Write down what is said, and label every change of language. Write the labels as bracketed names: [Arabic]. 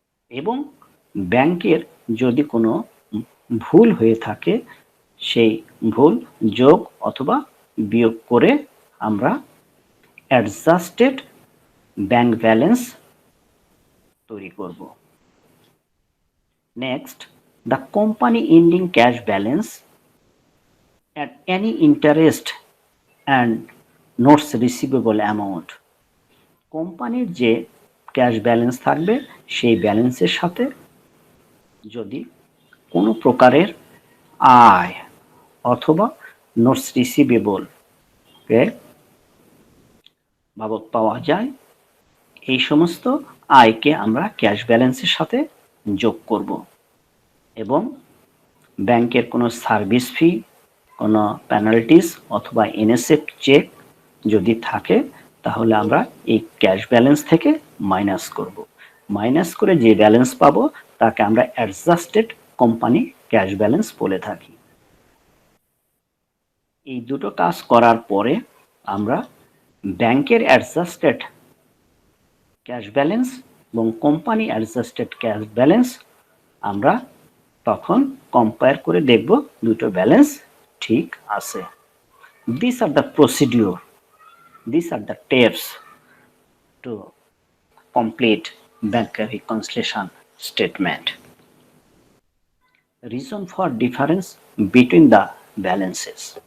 [Bangla] এবং ব্যাংকের যদি কোনো ভুল হয়ে থাকে সেই ভুল যোগ অথবা বিয়োগ করে আমরা অ্যাডজাস্টেড ব্যাংক ব্যালেন্স তৈরি করব। [English] Next, the company ending cash balance at any interest and notes receivable amount। [Bangla] কোম্পানির যে ক্যাশ ব্যালেন্স থাকবে সেই ব্যালেন্সের সাথে যদি কোনো প্রকারের আয় অথবা নোটস রিসিভেবল বাবদ পাওয়া যায়, এই সমস্ত আয়কে আমরা ক্যাশ ব্যালেন্সের সাথে যোগ করব এবং ব্যাংকের কোনো সার্ভিস ফি, কোনো পেনাল্টিস অথবা এনএসএফ চেক যদি থাকে তাহলে আমরা এই ক্যাশ ব্যালেন্স থেকে মাইনাস করব। মাইনাস করে যে ব্যালেন্স পাবো তাকে আমরা অ্যাডজাস্টেড কোম্পানি ক্যাশ ব্যালেন্স বলে থাকি। এই দুটো কাজ করার পরে আমরা ব্যাংকের অ্যাডজাস্টেড ক্যাশ ব্যালেন্স এবং কোম্পানি অ্যাডজাস্টেড ক্যাশ ব্যালেন্স আমরা তখন কম্পেয়ার করে দেখব দুটো ব্যালেন্স ঠিক আছে। [English] This are the procedure, these are the steps to complete bank reconciliation statement. Reason for difference between the balances.